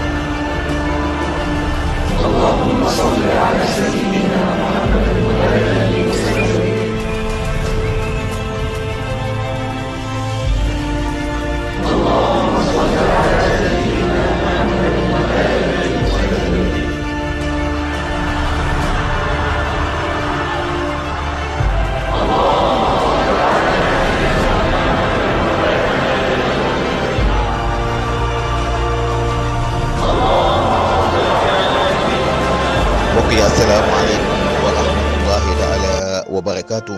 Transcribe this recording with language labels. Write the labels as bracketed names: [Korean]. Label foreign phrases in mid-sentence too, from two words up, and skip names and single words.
[Arabic] اللهم صل على سيدنا محمد وآله وسلم. اللهم صل على سيدنا محمد وآله وسلم. [Wolof] mbokk yi [Arabic] السلام عليكم ورحمة الله تعالى وبركاته.